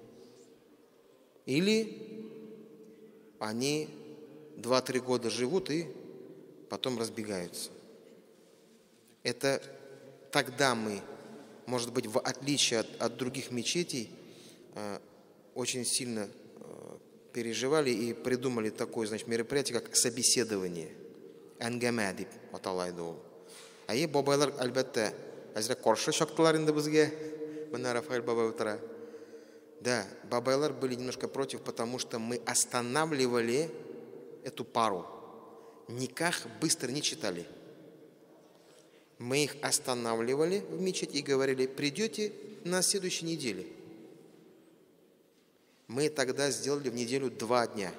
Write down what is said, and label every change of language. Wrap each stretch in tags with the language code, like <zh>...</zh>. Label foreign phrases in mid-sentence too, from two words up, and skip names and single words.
<ru>Или они 2-3 года живут и потом разбегаются. Это тогда мы, может быть, в отличие от других мечетей, очень сильно переживали и придумали такое, значит, мероприятие, как собеседование.</ru> <tt>Әңгәмә дип аталайды ул. Бабайлар, әлбәттә, әзрәк каршы чактылар инде безгә. Менә Рафаэль бабай утыра.</tt> <ru>Да, бабайлар были немножко против, потому что мы останавливали эту пару. Никах быстро не читали. Мы их останавливали в мечети и говорили: придете на следующей неделе. Мы тогда сделали в неделю 2 дня.</ru>